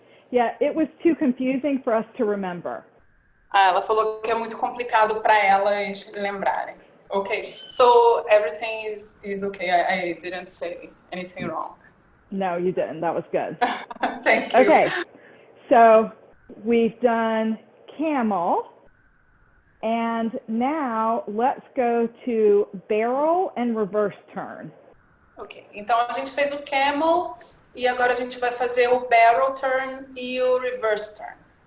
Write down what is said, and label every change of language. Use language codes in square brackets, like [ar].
[en] Yeah, it was too confusing for us to remember. [pt] Ela falou que é muito complicado para elas lembrarem. [en] Okay, so everything is okay. I didn't say anything wrong. No, you didn't. That was good. Thank you. Okay, so we've done camel, and now let's go to barrel and reverse turn. [pt] Ok, então a gente fez o camel e agora a gente vai fazer o barrel turn e o reverse turn.